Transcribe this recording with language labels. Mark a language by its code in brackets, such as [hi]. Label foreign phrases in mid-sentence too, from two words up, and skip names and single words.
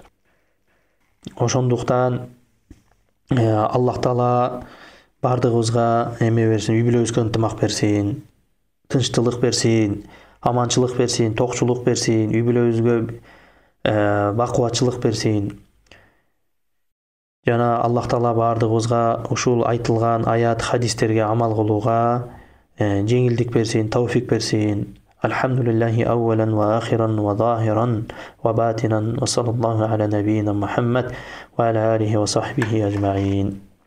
[ky] Ошондуктан Аллах Таала бардыгыбызга эме берсин, үй бүлөбүзгө ынтымак берсин, тынчтылык берсин, аманчылык берсин, токчулук берсин, үй бүлөбүзгө бакубатчылык берсин. Жана Аллах Таала бардыгыбызга ушул айтылган аят, хадистерге амал кылууга жеңилдик берсин, тауфик берсин. [ar] الحمد لله أولا وآخرا وظاهرا وباطنا وصلى الله على نبينا محمد وعلى آله وصحبه أجمعين.